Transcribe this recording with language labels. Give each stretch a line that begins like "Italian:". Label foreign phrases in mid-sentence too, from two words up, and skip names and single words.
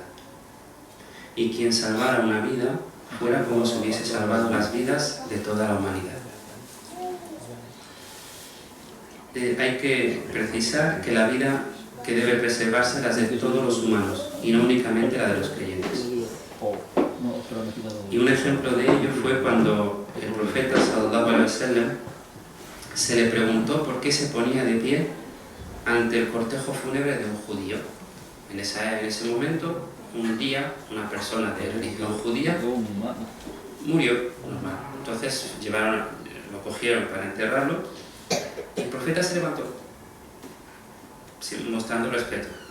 Spanish: Y quien salvara una vida, fuera como si hubiese salvado las vidas de toda la humanidad. Hay que precisar que la vida que debe preservarse es la de todos los humanos, y no únicamente la de los creyentes. Y un ejemplo de ello fue cuando el profeta
Arabic: صلى الله عليه وسلم
Spanish: se le preguntó por qué se ponía de pie ante el cortejo fúnebre de un judío. En ese momento, un día, una persona de religión judía murió normal. Entonces lo cogieron para enterrarlo y el profeta se levantó, mostrando respeto.